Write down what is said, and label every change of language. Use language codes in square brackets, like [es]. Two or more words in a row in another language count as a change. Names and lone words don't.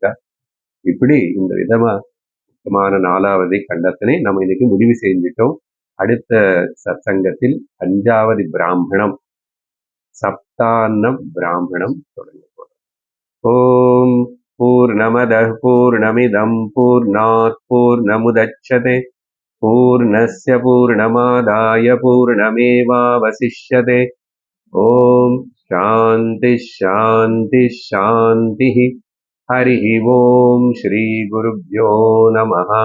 [ta] இப்படி இந்த விதமா முக்கியமான 4வது கண்டத்தினை நம்ம இன்னைக்கு முடிவு செஞ்சிட்டோம். அடுத்த சத்சங்கத்தில் 5வது பிராமணம், சப்தான்னம் பிராமணம் தொடங்க போறோம். [sa] ॐ पूर्णमदः पूर्णमिदं पूर्णात् पूर्णमुदच्यते पूर्णस्य पूर्णमादाय पूर्णमेवावशिष्यते. ॐ शान्ति शान्ति शान्ति. हरिः ओम श्री गुरुभ्यो नमः.